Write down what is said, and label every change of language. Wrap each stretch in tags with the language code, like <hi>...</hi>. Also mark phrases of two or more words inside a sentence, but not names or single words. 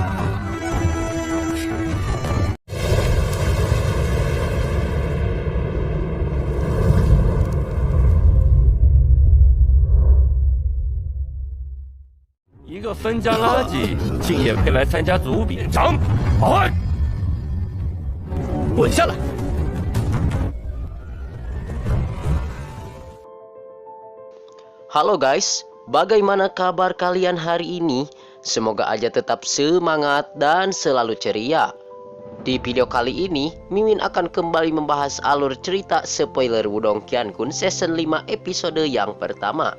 <zh>一个分家垃圾，竟也配来参加组比？长，快滚下来！</zh> <id>Halo guys, bagaimana kabar kalian hari ini? Semoga aja tetap semangat dan selalu ceria. Di video kali ini, Mimin akan kembali membahas alur cerita spoiler Wudong Qiankun season 5 episode yang pertama.</id>